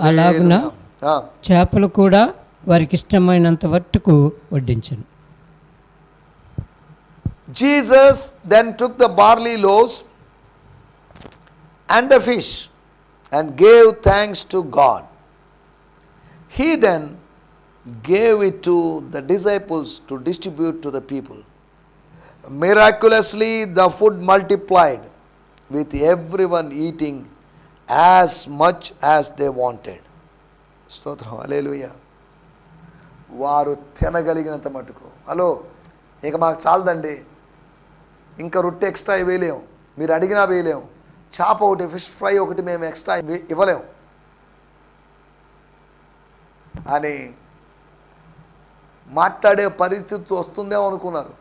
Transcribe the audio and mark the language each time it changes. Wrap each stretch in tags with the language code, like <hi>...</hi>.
<te>అలాగున చేపలు కూడా వారికి ఇష్టమైనంత మట్టుకు వడ్డించెను.</te> <en>Jesus then took the barley loaves and the fish and gave thanks to God. He then gave it to the disciples to distribute to the people. Miraculously the food multiplied, with everyone eating as much as they wanted.</en> <te>స్తోత్రం, హల్లెలూయా. వారు తినగలిగినంత మటుకు. Hello, ఇక మాకు చాలదండి, ఇంకా రొట్టె extra వేయలేము, మీరు అడిగినా వేయలేము, చేప ఒకటి, ఫిష్ ఫ్రై ఒకటి మేము ఎక్స్ట్రా ఇవ్వలేము అని మాట్లాడే పరిస్థితి వస్తుందేమో అనుకున్నారు.</te>